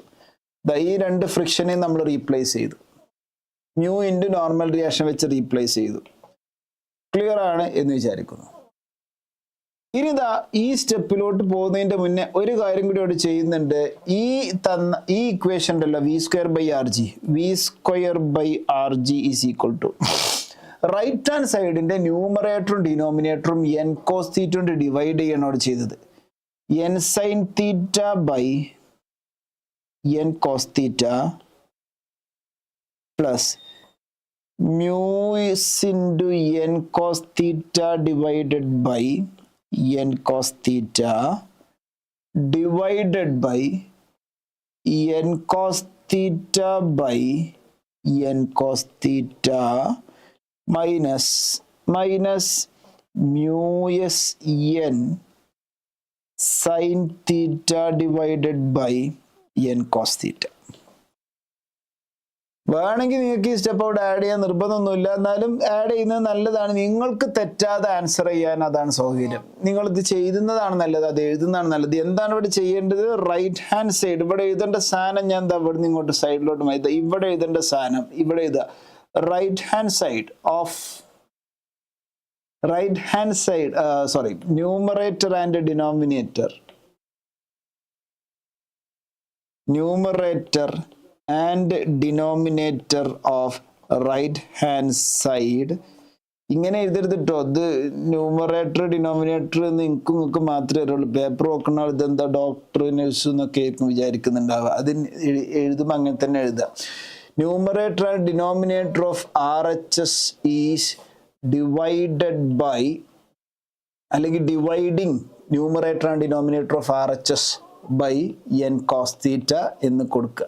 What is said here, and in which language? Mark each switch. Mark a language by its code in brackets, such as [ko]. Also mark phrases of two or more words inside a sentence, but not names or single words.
[ml] ഈ രണ്ട് ഫ്രിക്ഷനെ നമ്മൾ റീപ്ലേസ് ചെയ്തു. [en] mu into normal reaction [ml] വെച്ച് റീപ്ലേസ് ചെയ്തു. ക്ലിയർ ആണ് എന്ന് വിചാരിക്കുന്നു. ഇനി ഈ സ്റ്റെപ്പിലോട്ട് പോകുന്നതിന്റെ മുന്നേ ഒരു കാര്യം കൂടി അവിടെ ചെയ്യുന്നുണ്ട്. ഈ ഇക്വേഷൻ ഉണ്ടല്ലോ, [en] v²/rg is equal to right hand [ml] സൈഡിന്റെ ന്യൂമറേറ്ററും ഡിനോമിനേറ്ററും [en] n cos theta [ml] കൊണ്ട് ഡിവൈഡ് ചെയ്യണം അവിടെ ചെയ്തത്. [en] n sin theta by n cos theta plus mus into n cos theta divided by n cos theta divided by n cos theta by n cos theta minus mu s n sin theta divided by n cos theta. [ml] വേണമെങ്കിൽ നിങ്ങൾക്ക് ഈ സ്റ്റെപ്പ് അവിടെ ആഡ് ചെയ്യാൻ നിർബന്ധമൊന്നുമില്ല, എന്നാലും ആഡ് ചെയ്യുന്നത് നല്ലതാണ്. നിങ്ങൾക്ക് തെറ്റാതെ ആൻസർ ചെയ്യാൻ അതാണ് സൗകര്യം. നിങ്ങൾ ഇത് ചെയ്യുന്നതാണ് നല്ലത്, അത് എഴുതുന്നതാണ് നല്ലത്. എന്താണ് ഇവിടെ ചെയ്യേണ്ടത്? [en] right hand side [ml] ഇവിടെ എഴുതേണ്ട സാധനം ഞാൻ എന്താ ഇവിടെ നിന്ന് ഇങ്ങോട്ട് സൈഡിലോട്ട് മാറ്റി, ഇവിടെ എഴുതേണ്ട സാധനം ഇവിടെ എഴുതുക. [en] right hand side of numerator and denominator, numerator and denominator of right hand side. [ml] ഇങ്ങനെ എഴുതരുത് കേട്ടോ. അത് [en] numerator denominator [ml] നിങ്ങൾക്ക് മാത്രമേ അറിയുള്ളൂ. പേപ്പർ നോക്കണ ഇതെന്താ ഡോക്ടർ നഴ്സ് എന്നൊക്കെ ആയിരിക്കും വിചാരിക്കുന്നുണ്ടാവുക. അത് എഴുതുമ്പോൾ അങ്ങനെ തന്നെ എഴുതുക. [en] numerator and denominator of RHS is divided by, [ml] അല്ലെങ്കിൽ [en] dividing numerator and denominator of RHS by n cos theta [ml] എന്ന് കൊടുക്കുക.